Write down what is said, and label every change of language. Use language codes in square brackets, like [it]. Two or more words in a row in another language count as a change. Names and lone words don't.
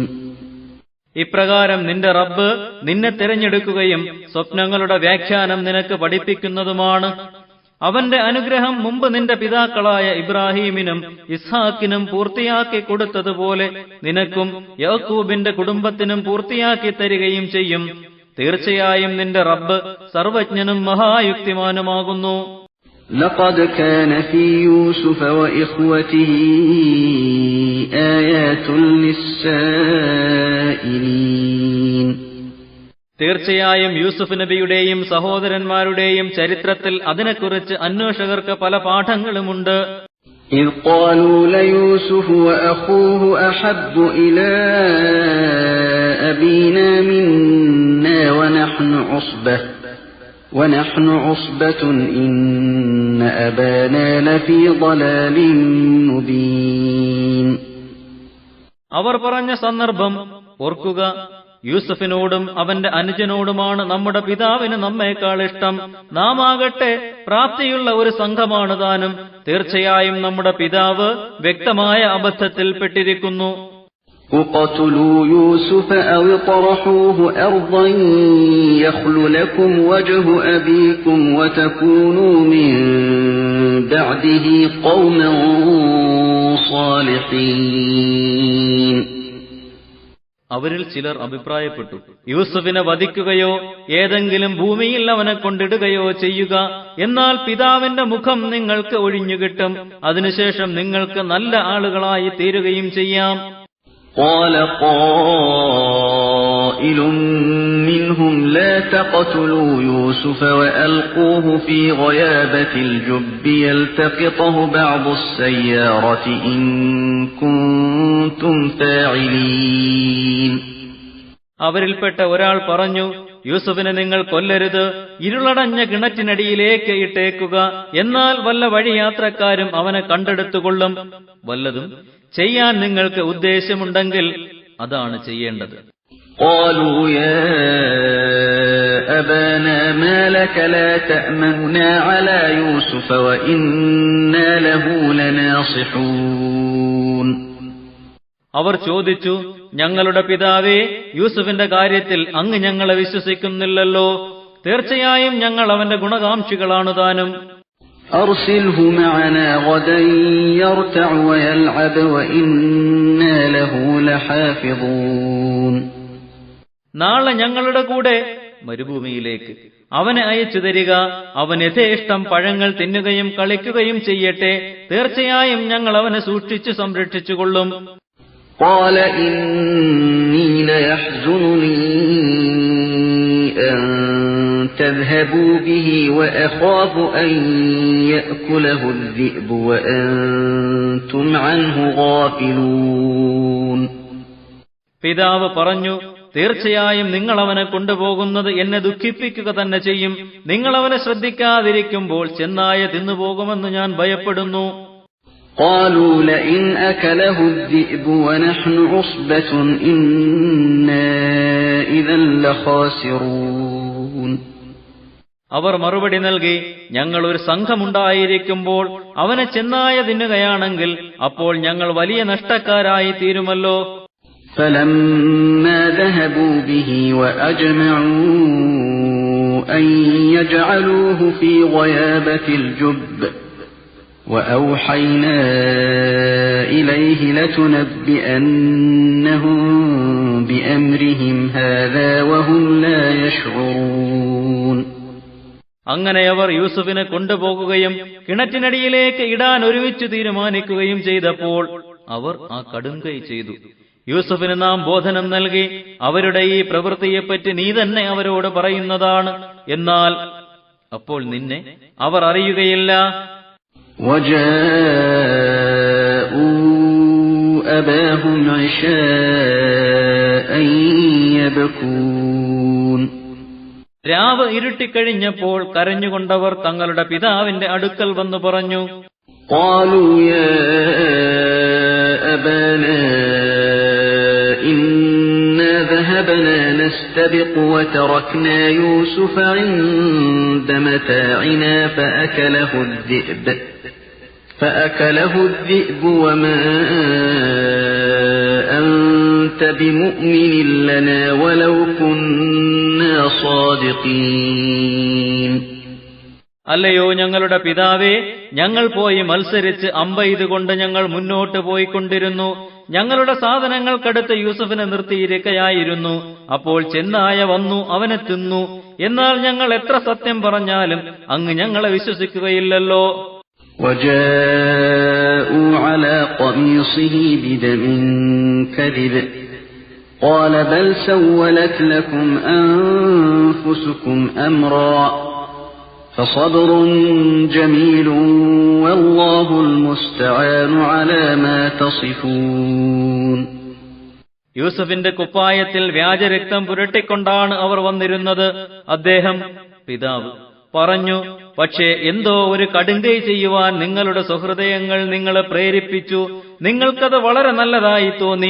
[ml] ഇപ്രകാരം നിന്റെ റബ്ബ് നിന്നെ തിരഞ്ഞെടുക്കുകയും സ്വപ്നങ്ങളുടെ വ്യാഖ്യാനം നിനക്ക് പഠിപ്പിക്കുന്നതുമാണ്. അവന്റെ അനുഗ്രഹം മുമ്പ് നിന്റെ പിതാക്കളായ ഇബ്രാഹീമിനും ഇസ്ഹാക്കിനും പൂർത്തിയാക്കി കൊടുത്തതുപോലെ നിനക്കും യാക്കൂബിന്റെ കുടുംബത്തിനും പൂർത്തിയാക്കി തരികയും ചെയ്യും. തീർച്ചയായും നിന്റെ റബ്ബ് സർവജ്ഞനും മഹായുക്തിമാനുമാകുന്നു. [ar] لقد كان في يوسف وإخوته آيات للسائلين. [ml] തീർച്ചയായും യൂസുഫ് നബിയുടെയും സഹോദരന്മാരുടെയും ചരിത്രത്തിൽ അതിനെക്കുറിച്ച് അന്വേഷകർക്ക് പല പാഠങ്ങളുമുണ്ട്. [ar] إذ قالوا ليوسف وأخوه أحب إلى أبينا منا ونحن عصبة إن أبانا لفي ضلال مبين. [ml] അവർ പറഞ്ഞ സന്ദർഭം ഓർക്കുക. യൂസഫിനോടും അവന്റെ അനുജനോടുമാണ് നമ്മുടെ പിതാവിന് നമ്മേക്കാൾ ഇഷ്ടം. നാം ആകട്ടെ പ്രാപ്തിയുള്ള ഒരു സംഘമാണ് താനും. തീർച്ചയായും നമ്മുടെ പിതാവ് വ്യക്തമായ അബദ്ധത്തിൽപ്പെട്ടിരിക്കുന്നു. [ar] اقتلوا يوسف أو اطرحوه أرضا يخل لكم وجه أبيكم وتكونوا من بعده قوما صالحين. [ml] അവരിൽ ചിലർ അഭിപ്രായപ്പെട്ടു, യൂസുഫിനെ വധിക്കുകയോ ഏതെങ്കിലും ഭൂമിയിൽ അവനെ കൊണ്ടിടുകയോ ചെയ്യുക, എന്നാൽ പിതാവിന്റെ മുഖം നിങ്ങൾക്ക് ഒഴിഞ്ഞുകിട്ടും, അതിനുശേഷം നിങ്ങൾക്ക് നല്ല ആളുകളായി തീരുകയും ചെയ്യാം. [ar] قال قائل منهم لا تقتلوا يوسف وألقوه في غيابة الجب يلتقطه بعض السيارة إن كنتم فاعلين. [ml] അവരിൽപ്പെട്ട ഒരാൾ പറഞ്ഞു, യൂസുഫിനെ നിങ്ങൾ കൊല്ലരുത്, ഇരുളടഞ്ഞ കിണറ്റിനടിയിലേക്ക് ഇട്ടേക്കുക, എന്നാൽ വല്ല വഴിയാത്രക്കാരും അവനെ കണ്ടെടുത്തുകൊള്ളും. വല്ലതും ചെയ്യാൻ നിങ്ങൾക്ക് ഉദ്ദേശമുണ്ടെങ്കിൽ അതാണ് ചെയ്യേണ്ടത്. [ar] قالوا يا أبانا ما لك لا تأمننا على يوسف وإنا له لناصحون. [ml] അവർ ചോദിച്ചു, ഞങ്ങളുടെ പിതാവേ, യൂസുഫിന്റെ കാര്യത്തിൽ അങ്ങ് ഞങ്ങളെ വിശ്വസിക്കുന്നില്ലല്ലോ, തീർച്ചയായും ഞങ്ങൾ അവന്റെ ഗുണകാംക്ഷികളാണു താനും. [ar] أرسله معنا غدا يرتع ويلعب وإنا له لحافظون. [ml] നാളെ ഞങ്ങളുടെ കൂടെ മരുഭൂമിയിലേക്ക് അവനെ അയച്ചു തരിക, അവൻ യഥേഷ്ടം പഴങ്ങൾ തിന്നുകയും കളിക്കുകയും ചെയ്യട്ടെ, തീർച്ചയായും ഞങ്ങൾ അവനെ സൂക്ഷിച്ചു സംരക്ഷിച്ചുകൊള്ളും. [ar] قال إني ليحزنني أن تذهبوا به وأخاف أن يأكله الذئب وأنتم عنه غافلون. [ml] പിതാവ് പറഞ്ഞു, തീർച്ചയായും നിങ്ങൾ അവനെ കൊണ്ടുപോകുന്നത് എന്നെ ദുഃഖിപ്പിക്കുക തന്നെ ചെയ്യും. നിങ്ങൾ അവനെ ശ്രദ്ധിക്കാതിരിക്കുമ്പോൾ ചെന്നായ തിന്നുപോകുമെന്ന് ഞാൻ ഭയപ്പെടുന്നു. [ar] قالوا لئن أكله الذئب ونحن عصبة إنا إذا لخاسرون. [ml] അവർ മറുപടി നൽകി, ഞങ്ങൾ ഒരു സംഘമുണ്ടായിരിക്കുമ്പോൾ അവനെ ചെന്നായ തിന്നുകയാണെങ്കിൽ അപ്പോൾ ഞങ്ങൾ വലിയ നഷ്ടക്കാരായി തീരുമല്ലോ. [ar] فلما ذهبوا به وأجمعوا أن يجعلوه في غيابة الجب وأوحينا إليه لتنبئنهم بأمرهم هذا وهم لا يشعرون. [ml] അങ്ങനെ അവർ യൂസുഫിനെ കൊണ്ടുപോകുകയും കിണറ്റിനടിയിലേക്ക് ഇടാൻ ഒരുമിച്ച് തീരുമാനിക്കുകയും ചെയ്തപ്പോൾ അവർ ആ കടുംകൈ ചെയ്തു. യൂസുഫിന് നാം ബോധനം നൽകി, അവരുടെ ഈ പ്രവൃത്തിയെപ്പറ്റി നീ തന്നെ അവരോട് പറയുന്നതാണ്, എന്നാൽ അപ്പോൾ നിന്നെ അവർ അറിയുകയില്ല. [ar] وجاءوا أباهم عشاء يبكون. [ml] രാവ് ഇരുട്ടിക്കഴിഞ്ഞപ്പോൾ കരഞ്ഞുകൊണ്ടവർ തങ്ങളുടെ പിതാവിന്റെ അടുക്കൽ വന്നു പറഞ്ഞു, [ar] قالوا يا أبانا إنا ذهبنا نستبق وتركنا يوسف عند متاعنا فأكله الذئب وما أنت بمؤمن لنا ولو كنا صادقين. [ml] അല്ലയോ ഞങ്ങളുടെ പിതാവേ, ഞങ്ങൾ പോയി മത്സരിച്ച് അമ്പെയ്തുകൊണ്ട് ഞങ്ങൾ മുന്നോട്ട് പോയിക്കൊണ്ടിരുന്നു. ഞങ്ങളുടെ സാധനങ്ങൾക്കടുത്ത് യൂസുഫിനെ നിർത്തിയിരിക്കയായിരുന്നു. അപ്പോൾ ചെന്നായ വന്നു അവനെ തിന്നു. എന്നാൽ ഞങ്ങൾ എത്ര സത്യം പറഞ്ഞാലും അങ്ങ് ഞങ്ങളെ വിശ്വസിക്കുകയില്ലല്ലോ. [ar] وجاءوا على قميصه بدم كذب قال بل سولت لكم أنفسكم أمرا فصبر جميل والله المستعان على ما تصفون. [ml] യൂസുഫിന്റെ കുപ്പായത്തിൽ വ്യാജരക്തം പുരട്ടിക്കൊണ്ടാണ് അവർ വന്നിരുന്നത്. അദ്ദേഹം, പിതാവ്, പറഞ്ഞു, പക്ഷേ എന്തോ ഒരു കടുങ്കൈ ചെയ്യുവാൻ നിങ്ങളുടെ സുഹൃദയങ്ങൾ നിങ്ങളെ പ്രേരിപ്പിച്ചു. നിങ്ങൾക്കത് വളരെ നല്ലതായി തോന്നി.